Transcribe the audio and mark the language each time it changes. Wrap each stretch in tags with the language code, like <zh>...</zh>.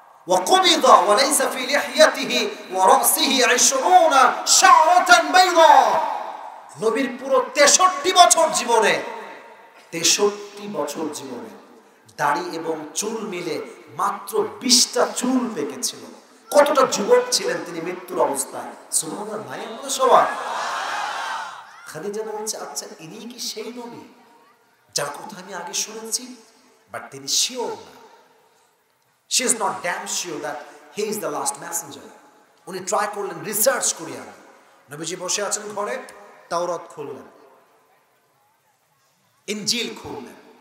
<ar>وقبض وليس في لحيته ورأسه 20 شعرة بيضاء,</ar> <bn>নবীর পুরো 63 বছর জীবনে, 63 বছর জীবনে দাড়ি এবং চুল মিলে মাত্র 20টা চুল পেকেছিল। কতটা যুবক ছিলেন তিনি মৃত্যুর অবস্থায়। সুবহানাল্লাহ, নাই আমরা সবাই? খাদিজা বলছে, আচ্ছা ইনি কি সেই নবী যার কথা আমি আগে শুনেছি? বাট তিনি শিওর না।</bn> <en>She is not damn sure that he is the last messenger.</en> <bn>উনি ট্রাই করলেন রিসার্চ করিয়া। নবীজি বসে আছেন ঘরে, তাওরাত খুললেন, ইনজিল খুললেন।</bn>